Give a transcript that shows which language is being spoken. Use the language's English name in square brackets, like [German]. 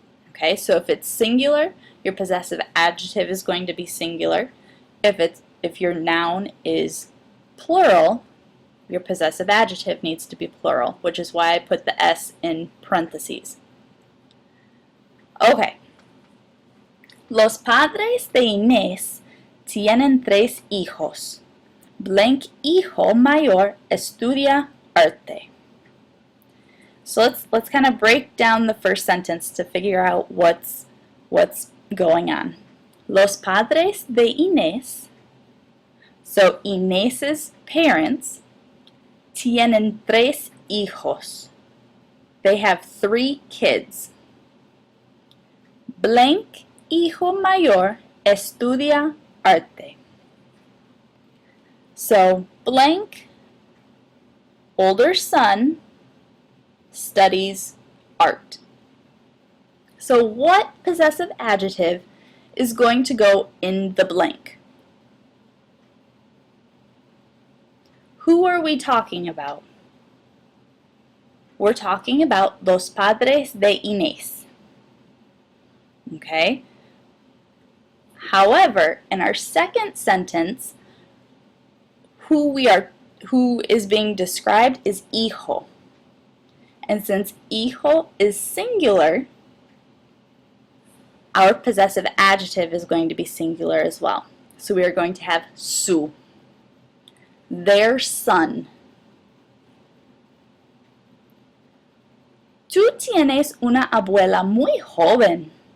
[English] Okay? So if it's singular, your possessive adjective is going to be singular. If if your noun is plural, your possessive adjective needs to be plural, which is why I put the S in parentheses. Okay. [Spanish] Los padres de Inés tienen 3 hijos. Blank hijo mayor estudia arte. [English] So let's kind of break down the first sentence to figure out what's going on. [Spanish] Los padres de Inés, [English] so Inés's parents, [Spanish] tienen 3 hijos. [English] They have 3 kids. Blank [Spanish] hijo mayor estudia arte. [English] So blank, older son, studies art. So what possessive adjective is going to go in the blank? Who are we talking about? We're talking about [Spanish] los padres de Inés. [English] Okay? However, in our second sentence, who is being described is hijo. And since hijo is singular, our possessive adjective is going to be singular as well. So we are going to have su, their son. [Spanish] Tú tienes una abuela muy joven.